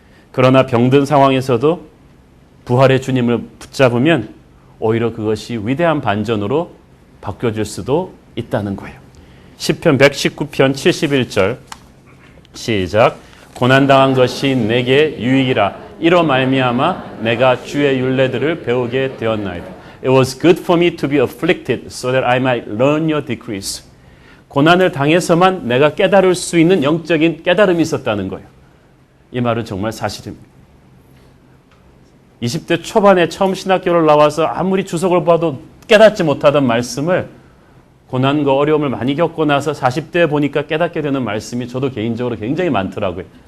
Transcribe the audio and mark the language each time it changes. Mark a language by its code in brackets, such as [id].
[ko] 그러나 병든 상황에서도 부활의 주님을 붙잡으면 오히려 그것이 위대한 반전으로 바뀌어질 수도 있다는 거예요. 시편 119편 71절 시작. 고난당한 것이 내게 유익이라 이로 말미암아 내가 주의 율례들을 배우게 되었나이다. [en] It was good for me to be afflicted so that I might learn your decrees. [ko] 고난을 당해서만 내가 깨달을 수 있는 영적인 깨달음이 있었다는 거예요. 이 말은 정말 사실입니다. 20대 초반에 처음 신학교를 나와서 아무리 주석을 봐도 깨닫지 못하던 말씀을 고난과 어려움을 많이 겪고 나서 40대에 보니까 깨닫게 되는 말씀이 저도 개인적으로 굉장히 많더라고요.